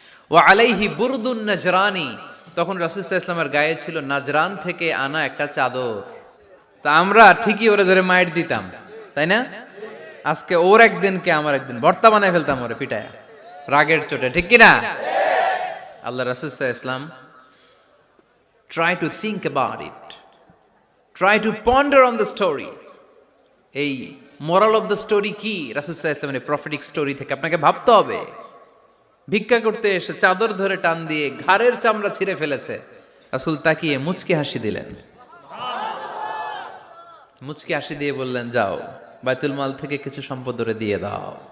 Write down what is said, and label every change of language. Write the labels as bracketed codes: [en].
[ar] ওয়া আলাইহি বুরদুন নাজরানি, [bn] তখন রাসূল সাল্লাল্লাহু আলাইহি ওয়াসাল্লামের গায়ে ছিল নাজরান থেকে আনা একটা চাদর। তা আমরা ঠিকই ওরে ধরে মাইর দিতাম, তাই না? আজকে ওর একদিনকে আমার একদিন ভর্তা বানায় ফেলতাম ওরে পিটায়া, রাগের চোটে। ঠিক কি না? [en] আল্লাহ রাসূল সাল্লাল্লাহু আলাইহি ওয়াসাল্লাম try to think about it, try to ponder on the story. [bn] এই [en] moral of the story [bn] কি? রাসূল সাল্লাল্লাহু আলাইহি ওয়াসাল্লামের প্রফেটিক স্টোরি থেকে আপনাকে ভাবতে হবে। ভিক্ষা করতে এসে চাদর ধরে টান দিয়ে ঘাড়ের চামড়া ছিঁড়ে ফেলেছে, রাসূল তাকিয়ে মুচকি হাসি দিলেন। মুচকি হাসি দিয়ে বললেন, যাও বাইতুল মাল থেকে কিছু সম্পদ ধরে দিয়ে দাও।